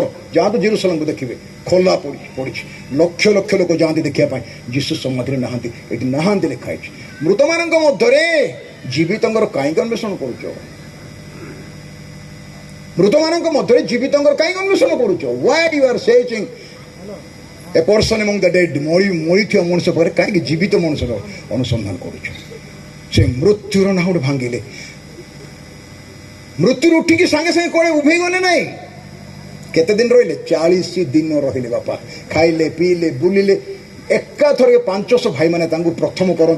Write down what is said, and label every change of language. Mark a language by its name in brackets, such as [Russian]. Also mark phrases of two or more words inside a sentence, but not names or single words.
[Odia] ଯାଆନ୍ତୁ ଜେରୁସାଲେମକୁ ଦେଖିବେ, ଖୋଲା ପଡ଼ିଛି। ଲକ୍ଷ ଲକ୍ଷ ଲୋକ ଯାଆନ୍ତି ଦେଖିବା ପାଇଁ। ଯୀଶୁ ସମାଧିରେ ନାହାନ୍ତି, ଏଠି ନାହାନ୍ତି ଲେଖା ହେଇଛି। ମୃତମାନଙ୍କ ମଧ୍ୟରେ ଜୀବିତଙ୍କର କାହିଁକି ଅନ୍ୱେଷଣ କରୁଛ? ମୃତମାନଙ୍କ ମଧ୍ୟରେ ଜୀବିତଙ୍କର କାହିଁକି ଅନ୍ୱେଷଣ କରୁଛ? [English] why you are searching a person among the dead? [Odia] ମରିଥିବା ମଣିଷ ପରେ କାହିଁକି ଜୀବିତ ମଣିଷର ଅନୁସନ୍ଧାନ କରୁଛ? ସେ ମୃତ୍ୟୁର ନାହୁଡ଼ ଭାଙ୍ଗିଲେ। ମୃତ୍ୟୁରୁ ଉଠିକି ସାଙ୍ଗେ ସାଙ୍ଗେ କୁଆଡ଼େ ଉଭେଇ ଗଲେ ନାହିଁ। କେତେ ଦିନ ରହିଲେ? 40 ଦିନ ରହିଲେ ବାପା। ଖାଇଲେ, ପିଇଲେ, ବୁଲିଲେ। ଏକାଥରକେ 500 ଭାଇମାନେ ତାଙ୍କୁ ପ୍ରଥମ କରନ୍ତି।